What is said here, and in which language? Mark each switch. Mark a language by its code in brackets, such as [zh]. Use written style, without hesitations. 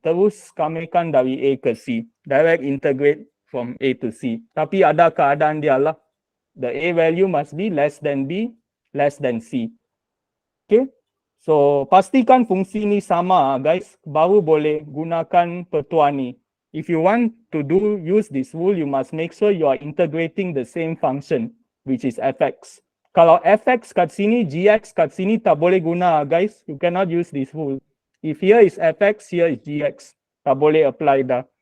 [ms] Terus kamikan dari A ke C. [en] Direct integrate from A to C. [ms] Tapi ada keadaan dia lah. [en] The A value must be less than B, less than C. [ms] Okay. So, pastikan fungsi ni sama guys. Baru boleh gunakan petua ni. [en] If you want to use this rule, you must make sure you are integrating the same function, which is fx. [ms] Kalau fx kat sini, gx kat sini tak boleh guna guys. [en] You cannot use this rule. If here is fx, here is gx. [ms] Tak boleh apply dah.